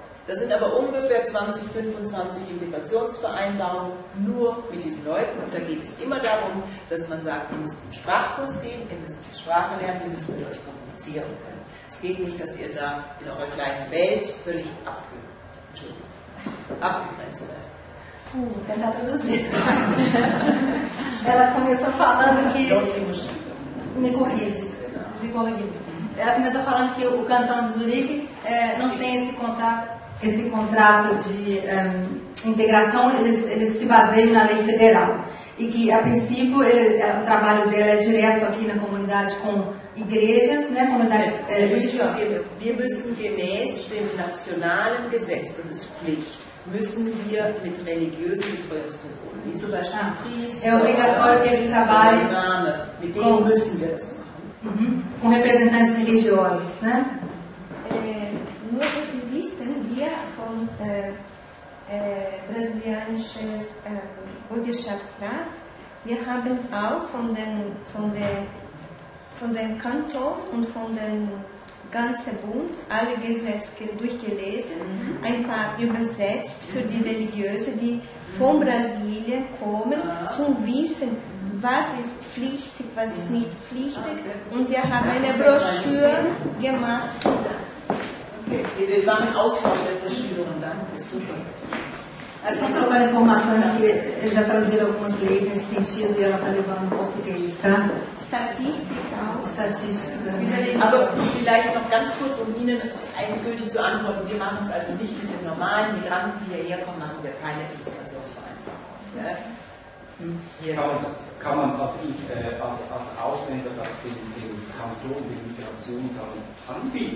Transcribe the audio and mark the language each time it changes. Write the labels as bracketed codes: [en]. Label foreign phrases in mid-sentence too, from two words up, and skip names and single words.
[de] Das sind aber ungefähr 20, 25 Integrationsvereinbarungen nur mit diesen Leuten und da geht es immer darum, dass man sagt, ihr müsst einen Sprachkurs gehen, ihr müsst die Sprache lernen, ihr müsst mit euch kommunizieren können. Es geht nicht, dass ihr da in eurer kleinen Welt völlig abgegrenzt seid. [pt] Tentar traduzir. Ela começou falando que... Me corrija. Ela começou falando que o Cantão de Zurique não tem esse contrato de integração, eles se baseiam na lei federal. E que, a princípio, o trabalho dela é direto aqui na comunidade com igrejas, né, comunidades religiosas. [de] Wir müssen gemäß dem nationalen Gesetz, das ist Pflicht, müssen wir mit religiösen Betreuungspersonen, wie zum Beispiel Priester, [pt] é obrigatório que eles trabalhem [de] mit denen müssen wir das machen. [pt] Com representantes religiosos, né? [de] Nur, dass Sie wissen, wir von brasilianischen Bürgerschaftsrat, wir haben auch von den Kanton und von den ganzen Bund alle Gesetze durchgelesen, ein paar übersetzt für die Religiöse, die von Brasilien kommen, zum Wissen, was ist pflichtig, was ist nicht pflichtig. Und wir haben eine Broschüre gemacht. Okay, wir machen Austausch der Broschüren dann. Ist super. [pt] Estão trocando informações que eles já traduziram algumas leis nesse sentido e ela está levando em português, tá? [de] Statistik. Aber vielleicht noch ganz kurz, um Ihnen endgültig zu antworten. Wir machen es also nicht mit den normalen Migranten, die hierher kommen, machen wir keine Integrationsvereinbarung. Ja? Kann man als Ausländer das dem Kanton, dem Migrationsamt anbieten?